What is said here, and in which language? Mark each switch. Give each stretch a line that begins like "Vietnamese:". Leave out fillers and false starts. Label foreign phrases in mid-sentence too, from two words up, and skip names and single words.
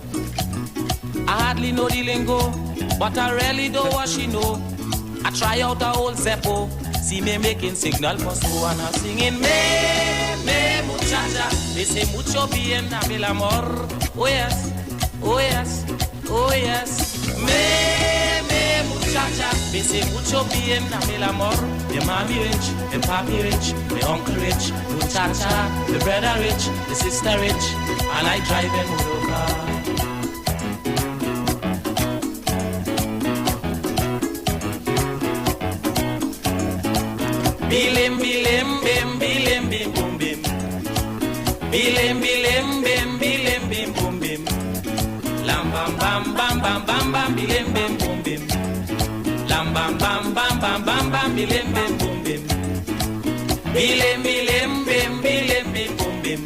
English: I hardly know the lingo, but I really know what she know. I try out the old Zeppo, see me making signal for so and I'm singing
Spanish: me muchacha,
English: me say
Spanish: mucho bien a el amor.
English: Oh yes, Oh yes,
Spanish: me muchacha,
English: me say
Spanish: mucho bien, na me la mor.
English: Me mommy rich, me papi rich, me uncle rich, muchacha, me brother rich, me sister rich, and I drive a motor car. Bilim bilim bim bilim bim boom bim. Bilim bilim bim bilim bim boom bim. Lam bam bam bam bam bam bam bilim bim boom bim. Lam bam bam bam bam bam bam bilim bim boom bim. Bilim bilim bim bilim bim boom bim.